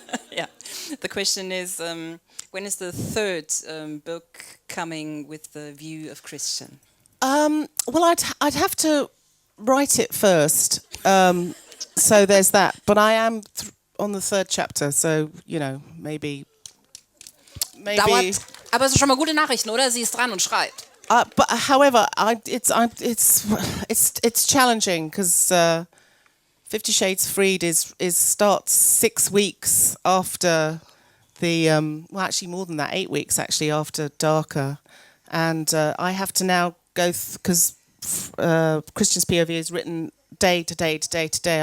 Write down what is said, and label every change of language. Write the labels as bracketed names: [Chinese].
[English] Yeah, the question is, when is the 3rd book coming with the view of Christian? Well, I'd have to write it first. So there's that. But I am on the 3rd chapter, so, you know, maybe. [German] Dauert, aber es ist schon mal gute Nachrichten, oder? Sie ist dran und schreibt. [English] But however, it's challenging because 50 Shades Freed starts 6 weeks after the well, actually more than that, 8 weeks actually after Darker, and I have to now go because Christian's POV is written day to day to day to day.